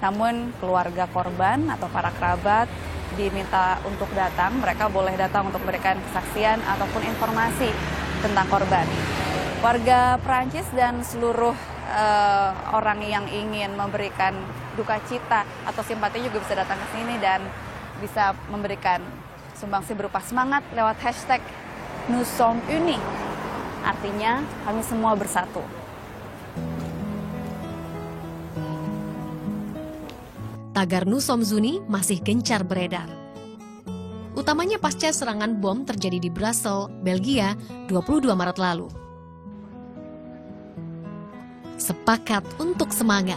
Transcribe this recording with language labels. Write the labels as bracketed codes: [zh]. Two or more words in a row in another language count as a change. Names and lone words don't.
[id] Namun keluarga korban atau para kerabat diminta untuk datang, mereka boleh datang untuk memberikan kesaksian ataupun informasi tentang korban. Warga Perancis dan seluruh orang yang ingin memberikan duka cita atau simpati juga bisa datang ke sini dan bisa memberikan sumbangsi berupa semangat lewat hashtag [fr] Nous sommes unis. [id] Artinya kami semua bersatu. Tagar [fr] Nous sommes unis [id] masih gencar beredar. Utamanya pasca serangan bom terjadi di Brussels, Belgia, 22 Maret lalu. Sepakat untuk semangat.